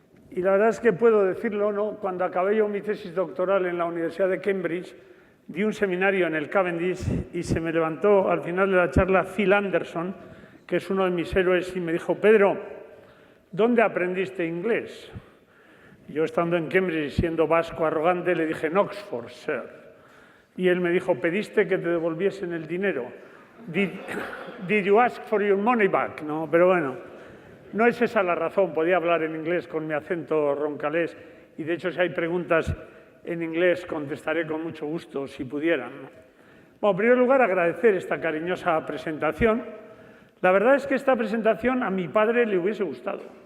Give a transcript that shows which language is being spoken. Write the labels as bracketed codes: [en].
[es] Y la verdad es que puedo decirlo, ¿no? Cuando acabé yo mi tesis doctoral en la Universidad de Cambridge, di un seminario en el Cavendish y se me levantó al final de la charla Phil Anderson, que es uno de mis héroes, y me dijo, Pedro, ¿dónde aprendiste inglés? Yo, estando en Cambridge, siendo vasco arrogante, le dije, en Oxford, sir. Y él me dijo, ¿pediste que te devolviesen el dinero? [en] Did you ask for your money back? [es] No, pero bueno, no es esa la razón. Podía hablar en inglés con mi acento roncalés y, de hecho, si hay preguntas en inglés, contestaré con mucho gusto, si pudieran. Bueno, en primer lugar, agradecer esta cariñosa presentación. La verdad es que esta presentación a mi padre le hubiese gustado.